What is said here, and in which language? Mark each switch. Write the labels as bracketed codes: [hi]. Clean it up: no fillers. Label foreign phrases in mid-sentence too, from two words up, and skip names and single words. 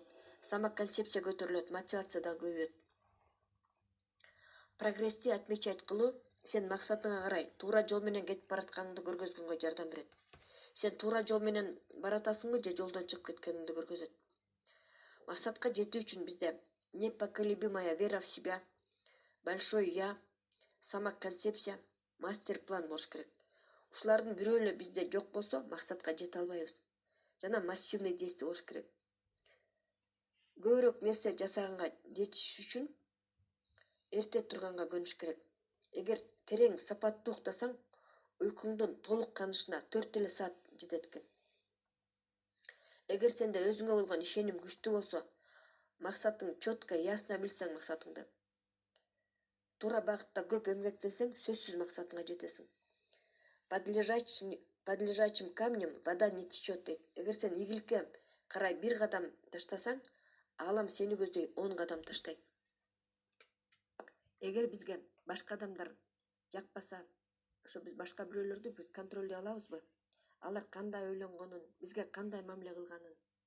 [ky] Самоконцепция көтөрүлөт, мотивация да көбөйөт. Прогрессти отмечать кылуу сен максатыңа карай туура жол менен кетип баратканыңды көргөзгөнгө жардам берет. Сен туура жол менен баратасыңбы же жолдон чыгып кеткениңди көргөзөт. Максатка жетүү үчүн бизде [ru] непоколебимая вера в себя, большой я, [ky] самоконцепция, мастер-план болуш керек. Ушулардын бирөө эле бизде жок болсо, максатка жете албайбыз. Жана [ru] массивный действие [ky] болуш керек. Көбүрөөк нерсе жасаганга жетиш үчүн эрте турганга көнүш керек. Эгер терең сапаттуу уктасаң, уйкуңдун толук канышына 4 саат жетет экен. Эгер сенде өзүңө болгон ишеним күчтүү болсо, максатың [ru] четко, ясно [ky] билсең максатыңды, туура багытта көп эмгектенсең, сөзсүз максатыңа жетесиң. [ru] Подлежащим камнем вода не течет дейт. [ky] Эгер сен ийгиликке карай 1 кадам таштасаң, аалам сени көздөй 10 кадам таштайт. Эгер бизге башка адамдар жакпаса, ошо биз башка бирөөлөрдү биз контролдой алабызбы? Алар кандай ойлонгонун, бизге кандай мамиле кылганын?